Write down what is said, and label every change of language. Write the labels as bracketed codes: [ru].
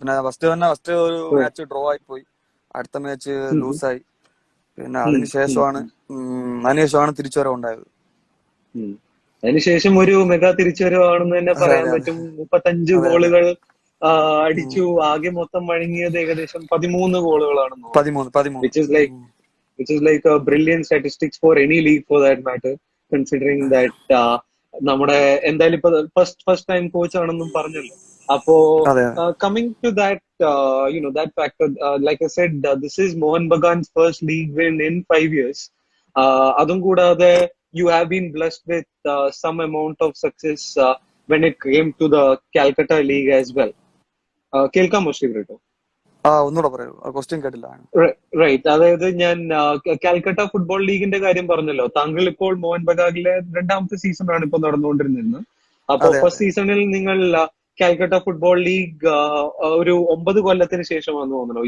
[ml] പിന്നെ ഫസ്റ്റ് ഒരു match draw ആയി പോയി, അടുത്ത മാച്ച് ലൂസായി. പിന്നെ അതിനുശേഷമാണ് തിരിച്ചുവരവുണ്ടായത്. അതിനുശേഷം ഒരു മെഗാ തിരിച്ചുവരവാണെന്ന് തന്നെ പറയാൻ പറ്റും. 35 ഗോളുകൾ അടിച്ചു. ആകെ മൊത്തം വഴങ്ങിയത് ഏകദേശം 13 ഗോളുകളാണെന്ന് തോന്നുന്നു. [en] which is like a brilliant statistics for any league for that matter, considering that [ml] നമ്മുടെ എന്തായാലും ഇപ്പൊ ഫസ്റ്റ് ടൈം കോച്ച് ആണെന്നും പറഞ്ഞല്ലോ. [en] അപ്പോ coming to that that factor, like I said, this is Mohun Bagan's first league win in 5 years. [ml] അതും കൂടാതെ [en] you have been blessed with some amount of success when it came to the Calcutta League as well. [ml] കേൾക്കാമോ ശ്രീ ബ്രിട്ടോ? ഒന്നുകൂടെ പറയൂ, question കേട്ടില്ല. Right, അതായത് ഞാൻ Calcutta football ലീഗിന്റെ കാര്യം പറഞ്ഞല്ലോ. താങ്കൾ ഇപ്പോൾ മോഹൻ ബഗാനിലെ 2ാമത്തെ സീസണാണ് ഇപ്പോൾ നടന്നുകൊണ്ടിരുന്നത്. അപ്പൊ ഫസ്റ്റ് സീസണിൽ നിങ്ങൾ കാൽക്കട്ട ഫുട്ബോൾ ലീഗ് ഒരു 9 കൊല്ലത്തിന് ശേഷമാണെന്ന് തോന്നുന്നു.